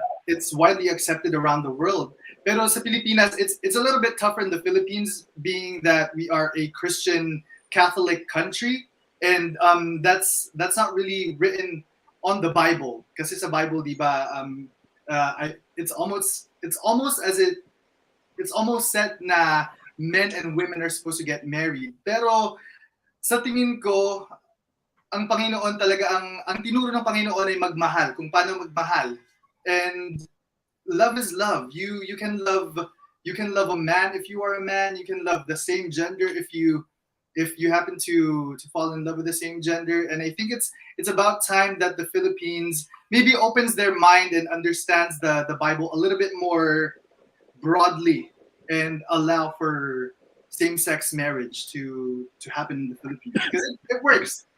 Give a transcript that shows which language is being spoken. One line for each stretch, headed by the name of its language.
English: It's widely accepted around the world.
Filipino: Pero sa Pilipinas,
English: it's a little bit tougher in the Philippines, being that we are a Christian Catholic country, and that's not really written on the Bible.
Filipino: Kasi sa Bible, di ba,
English: it's almost as it it's almost said na men and women are supposed to get married.
Filipino: Pero sa tingin ko, ang Panginoon talaga, ang tinuro ng Panginoon ay magmahal, kung paano magmahal.
English: And love is love. You can love a man if you are a man. You can love the same gender if you happen to fall in love with the same gender. And I think it's about time that the Philippines maybe opens their mind and understands the Bible a little bit more broadly and allow for same-sex marriage to happen in the Philippines, because it works.